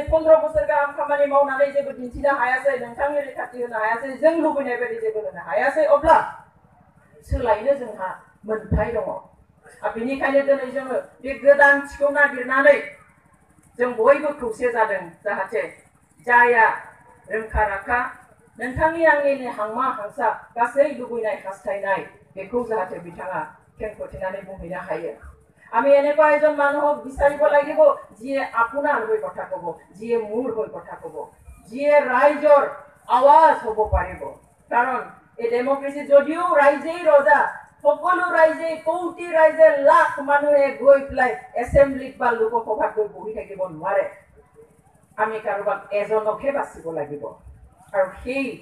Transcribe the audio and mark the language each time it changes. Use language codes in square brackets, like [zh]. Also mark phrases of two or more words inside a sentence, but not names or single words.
[brx] 15 बोसोर गाहाम खामानि मावनानै जेबो दिन्थिनो हायासै नोंथांनि रैखाथि होनो हायासै जों लुबैनाय बायदि जेबो होनो हायासै अब्ला सोलायनो जोंहा मोन्थाय दङ बेनिखायनो दिनै जोङो बे गोदानथिखौ नागिरनानै जों बयबो खौसे जादों जाहाथे जाया रोंखा राखा नोंथांनि आंनि हांमा हांसा गासै लुबैनाय हास्थायनाय बेखौ जाहाथे बिथाङा खेंफोरथिनानै बुंहैनो हायो [as] আমি এনেকুৱা এজন মানুহক বিচাৰিব লাগিব যিয়ে আপোনাৰ হৈ কথা ক'ব যিয়ে মোৰ হৈ কথা ক'ব যিয়ে ৰাইজৰ আৱাজ হ'ব পাৰিব কাৰণ এই ডেমক্ৰেসি যদিও ৰাইজেই ৰজা সকলো ৰাইজে কোটি ৰাইজে লাখ মানুহে গৈ পেলাই এছেম্বলিত বা লোকসভাত গৈ বহি থাকিব নোৱাৰে আমি কাৰোবাক এজনকহে বাচিব লাগিব আৰু সেই